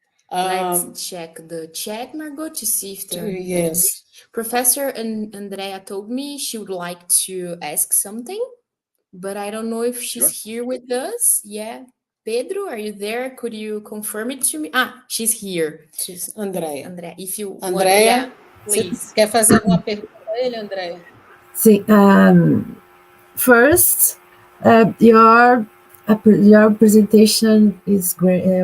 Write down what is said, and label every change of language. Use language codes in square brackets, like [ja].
[en] Let's check the chat, Margot, to see if there. Yes. Professor Andrea told me she would like to ask something, but I don't know if she's here with us. Yeah. Pedro, are you there? Could you confirm it to me? She's here. She's Andrea. Andrea, if you want, Andrea, please. [pt] você quer fazer alguma pergunta a ele, Andrea? Sim. [en] First, your presentation is great.